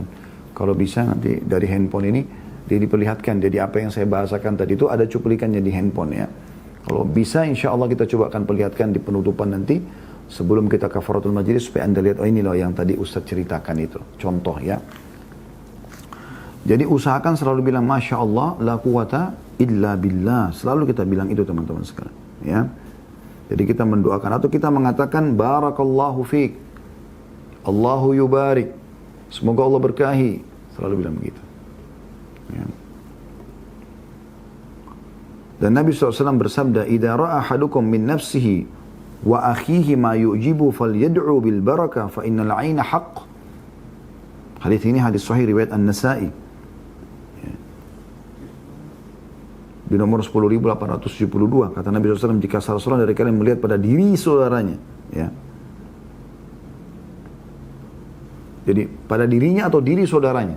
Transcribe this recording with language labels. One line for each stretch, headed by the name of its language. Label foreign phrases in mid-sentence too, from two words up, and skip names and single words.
Indonesian: Kalau bisa nanti dari handphone ini, dia diperlihatkan, jadi apa yang saya bahasakan tadi itu ada cuplikannya di handphone ya. Kalau bisa
Arabic: إن شاء الله
Indonesian: kita coba akan perlihatkan di penutupan nanti, sebelum kita
Arabic: كفارة المجلس,
Indonesian: supaya Anda lihat, ini loh yang tadi Ustaz ceritakan itu. Contoh ya. Jadi usahakan selalu bilang
Arabic: ما شاء الله لا قوة إلا بالله.
Indonesian: Selalu kita bilang itu teman-teman sekalian. Ya. Jadi kita mendoakan atau kita mengatakan
Arabic: بارك الله فيك. الله يبارك.
Indonesian: Semoga Allah berkahi. Selalu bilang begitu. Ya. Dan Nabi SAW bersabda,
Arabic: إذا رأى أحدكم من نفسه وأخيه ما يعجبه فليدع بالبركة فإن العين حق.
Indonesian: Hadis ini hadis sahih riwayat An-Nasa'i. Di nomor 10.872 kata Nabi SAW, jika salah seorang dari kalian melihat pada diri saudaranya, ya. Jadi pada dirinya atau diri saudaranya.